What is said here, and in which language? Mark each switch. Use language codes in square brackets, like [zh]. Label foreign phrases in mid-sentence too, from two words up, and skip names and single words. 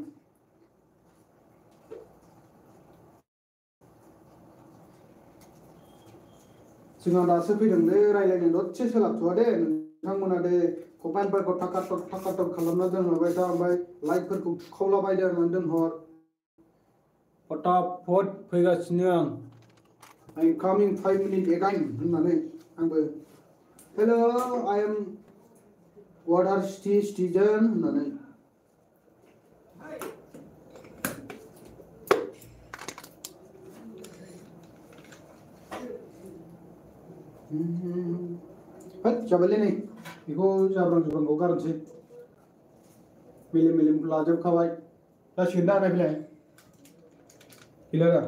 [brx] जोंहा दासो फैदोंलै रायलायनो दसे सोलाबथ'आ दे नोंथांमोना दे कमेन्टफोरखौ थाकाटक खालामना दोनहरबाय था ओमफ्राय लाइकफोरखौ थुखावलाबायदो होननानै दोनहर फटाफट फैगासिनो आं [en] I'm coming 5 minutes again [brx] होननानै आंबो हेलो [en] I am water citizen [brx] होननानै होद जाबायलै नै बेखौ जाब्रांखौ गारनोसै मेलेमखौ लाजोबखाबाय जासिगोन दा नायफैलाय गैला दा